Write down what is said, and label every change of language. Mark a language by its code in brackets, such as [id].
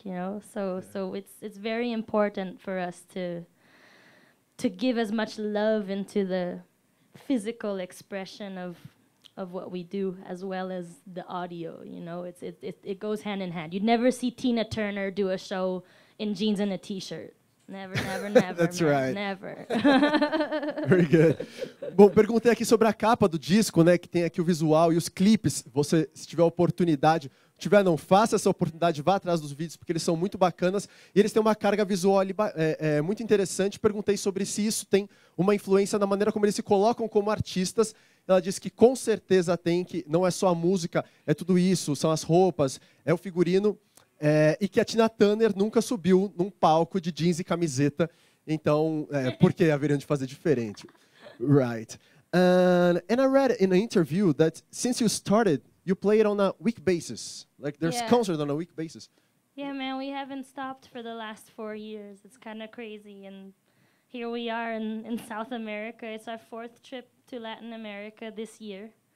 [en] You know, so it's very important for us to give as much love into the physical expression of what we do, as well as the audio. You know, it goes hand in hand. You'd never see Tina Turner do a show in jeans and a T-shirt. Never, never, never. That's man, right. Never. Very good. [pt] Bom, perguntei aqui sobre a capa do disco, né, que tem aqui o visual e os clipes. Você, se tiver oportunidade, não faça essa oportunidade, vá atrás dos vídeos, porque eles são muito bacanas e eles têm uma carga visual ali, muito interessante. Perguntei sobre se isso tem uma influência na maneira como eles se colocam como artistas. Ela disse que com certeza tem, que não é só a música, é tudo isso, são as roupas, é o figurino. E que a Tina Turner nunca subiu num palco de jeans e camiseta. Então, por que haveriam de fazer diferente? [en] Right. And I read in an interview that since you started, you play it on a week basis. Like there's concerts on a week basis. Yeah, man, we haven't stopped for the last 4 years. It's kind of crazy. And here we are in South America. It's our 4th trip to Latin America this year.